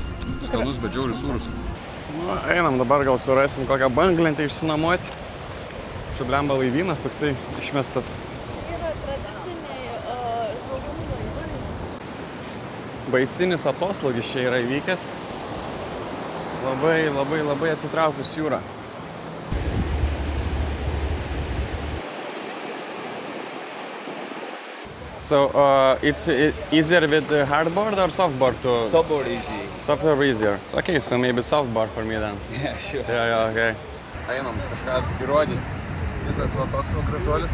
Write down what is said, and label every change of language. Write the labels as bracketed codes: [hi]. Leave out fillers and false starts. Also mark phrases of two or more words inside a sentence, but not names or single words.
[lt] Skanus, bet žiauriai sūrus. Nu, einam dabar gal surasim kokią banglentę išsinuomoti. Čia blemba laivynas toksai išmestas. Yra tradiciniai žmonių landai. Baisinis atoslūgis čia yra įvykęs. Labai atsitraukus jūrą. [en] So, it's easier with the hardboard or softboard to... Softboard easy. Softboard easier. Okay, so maybe softboard for me then. Yeah, sure. Yeah, [lt] okay. Einam kažką įrodyti. Visas va toks va gražuolis.